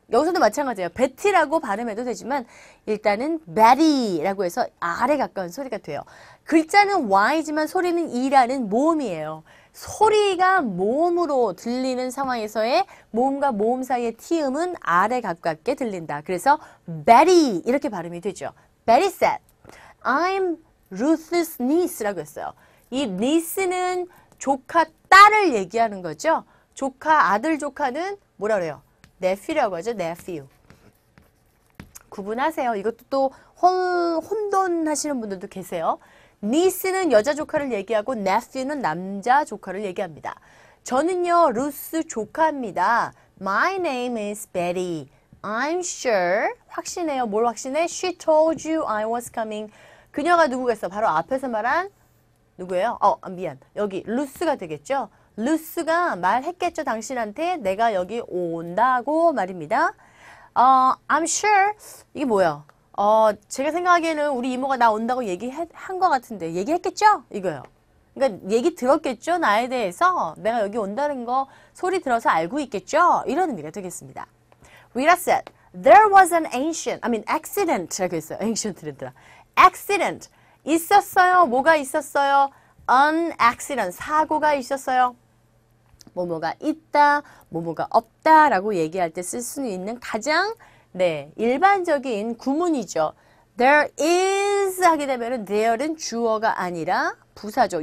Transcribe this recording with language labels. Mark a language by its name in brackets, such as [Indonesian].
[Korean] 여기서도 마찬가지예요. 베티라고 발음해도 되지만 일단은 Betty라고 해서 R에 가까운 소리가 돼요. 글자는 Y지만 소리는 E라는 모음이에요. 소리가 모음으로 들리는 상황에서의 모음과 모음 사이의 T음은 R에 가깝게 들린다. 그래서 Betty 이렇게 발음이 되죠. [English] Betty said, I'm Ruth's niece 라고 했어요. [Korean] 이 niece는 조카 딸을 얘기하는 거죠. 조카 아들 조카는 뭐라 그래요? nephew라고 하죠. nephew. 구분하세요. 이것도 또 혼돈하시는 분들도 계세요. niece는 여자 조카를 얘기하고 nephew는 남자 조카를 얘기합니다. 저는요 루스 조카입니다. [English] My name is Betty. I'm sure. 확신해요. 뭘 확신해? She told you I was coming. [Korean] 그녀가 누구겠어? 바로 앞에서 말한 누구예요? 미안. 여기 루스가 되겠죠? 루스가 말했겠죠. 당신한테 내가 여기 온다고 말입니다. I'm sure. 이게 뭐야? 제가 생각하기에는 우리 이모가 나 온다고 얘기한 것 같은데 얘기했겠죠? 이거요. 그러니까 얘기 들었겠죠? 나에 대해서 내가 여기 온다는 거 소리 들어서 알고 있겠죠? 이런 의미가 되겠습니다. [English] Rita said, there was an accident 라고 했어요. [Korean] ancient이랬더라. accident. 있었어요. 뭐가 있었어요? an accident. 사고가 있었어요. 뭐뭐가 있다, 뭐뭐가 없다 라고 얘기할 때 쓸 수 있는 가장 일반적인 구문이죠. There is 하게 되면은 there는 주어가 아니라 부사죠.